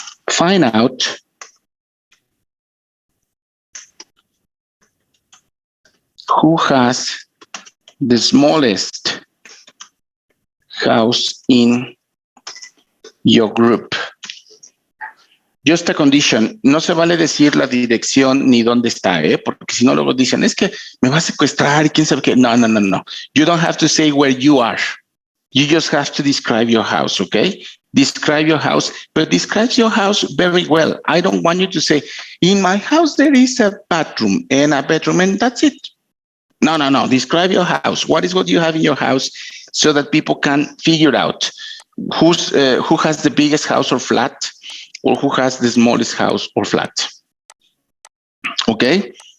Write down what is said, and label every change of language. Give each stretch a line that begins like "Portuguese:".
English: Find out who has the smallest house in your group. Just a condition,
Spanish: no se vale decir la dirección ni dónde está, porque si no luego dicen, es que me va a secuestrar y quién sabe qué.
English: No, no, no, no. You don't have to say where you are. You just have to describe your house, okay? Describe your house, but describe your house very well. I don't want you to say, in my house there is a bathroom and a bedroom and that's it. No, no, no. Describe your house. What is what you have in your house so that people can figure out who has the biggest house or flat, or who has the smallest house or flat. Okay?